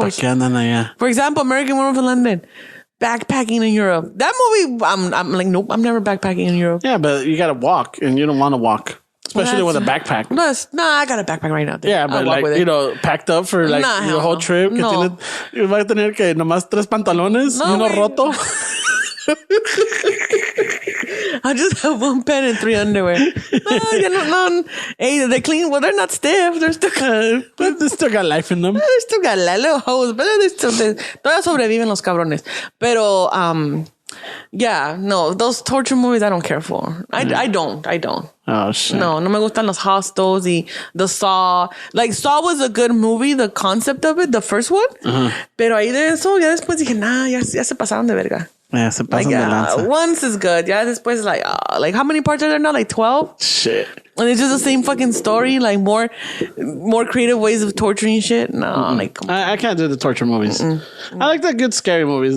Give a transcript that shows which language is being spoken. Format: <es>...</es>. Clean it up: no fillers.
<es>¿Para qué andan allá?</es> <en>For example, American Werewolf in London. Backpacking in Europe. That movie, I'm like, nope, I'm never backpacking in Europe. Yeah, but you got to walk, and you don't want to walk. Especially with a backpack. No, I got a backpack right now. Yeah, but like, you know, packed up for like your whole trip.</en> <es>Que no. Vas a tener que nomás 3 pantalones y uno roto.</es> <en>I just have 1 pant and 3 underwear. No. Hey, they're clean. Well, they're not stiff. They're still they still got life in them. They still got little hoes, but todavía sobreviven los cabrones. Pero, yeah, no, those torture movies I don't care for. I don't. Oh, shit.</en> <es>No me gustan los hostels y the Saw.</es> <en>Like, Saw was a good movie, the concept of it, the first one.</en> <es>Pero ahí de eso, ya después dije, nah, ya se pasaron de verga. Yeah, se pasan de lanza.</es> <en>Once is good. Yeah, después like how many parts are there now? Like 12? Shit. And it's just the same fucking story, like more creative ways of torturing shit. No, like I can't do the torture movies. I like the good scary movies.</en>